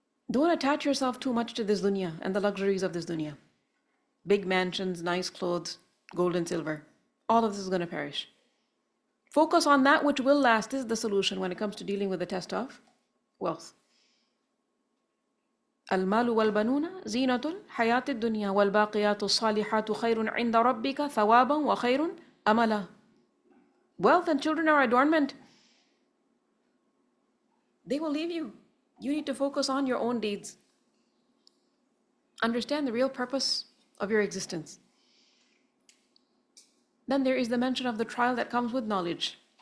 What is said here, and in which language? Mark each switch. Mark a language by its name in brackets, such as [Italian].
[English] Don't attach yourself too much to this dunya and the luxuries of this dunya. Big mansions, nice clothes, gold and silver. All of this is going to perish. Focus on that which will last. This is the solution when it comes to dealing with the test of wealth. [Arabic] المال والبنون زينة الحياة الدنيا والباقيات الصالحات خير عند ربك ثوابا وخير أملا. [English] Wealth and children are adornment. They will leave you. You need to focus on your own deeds. Understand the real purpose of your existence. Then there is the mention of the trial that comes with knowledge.